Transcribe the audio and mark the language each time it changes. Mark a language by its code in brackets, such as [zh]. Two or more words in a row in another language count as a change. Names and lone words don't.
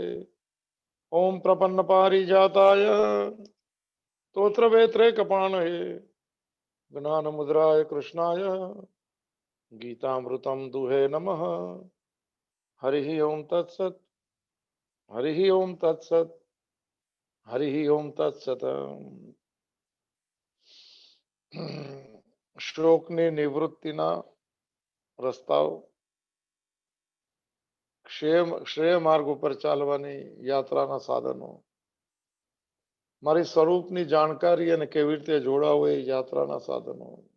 [sa] ओम प्रपन्न पारिजाताय स्तोत्रवेत्रैकपाणये ज्ञानमुद्राय कृष्णाय गीतामृतं दुहे नमः। हरिः ओम तत्सत् हरिः ओम तत्सत् हरिः ओम तत्सत्। [gu] શોકની નિવૃત્તિના રસ્તાઓ શ્રેય માર્ગ ઉપર ચાલવાની યાત્રાના સાધનો મારી સ્વરૂપની જાણકારી અને કેવી રીતે જોડાવું એ યાત્રાના સાધનો